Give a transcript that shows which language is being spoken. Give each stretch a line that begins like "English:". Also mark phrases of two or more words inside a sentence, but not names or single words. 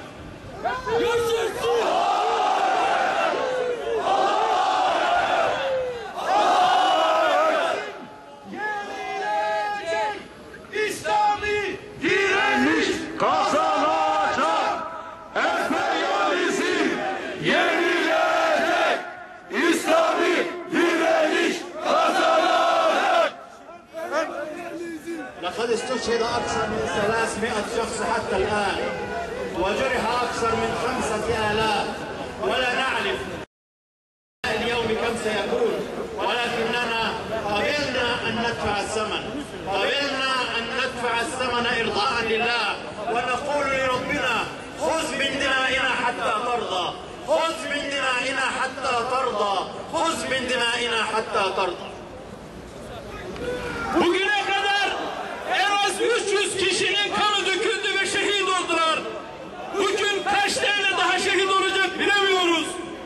Turkish: İslami direniş kazanacak. Emperyalizm yenilecek. İslami direniş kazanacak.
Arabic: لقد استشهد أكثر من 300 شخص حتى الآن وجرح أكثر من 5000 ولا نعرف اليوم كم سيكون، ولكننا قبلنا أن ندفع الثمن، قبلنا أن ندفع الثمن إرضاء لله، ونقول لربنا خذ من دمائنا حتى ترضى، خذ من دمائنا حتى ترضى، خذ من دمائنا حتى ترضى.
Turkish: Bugüne kadar en az 300 kişinin kanı döküldü ve şehit oldular. Bugün kaç tane daha şehit olacak bilemiyoruz.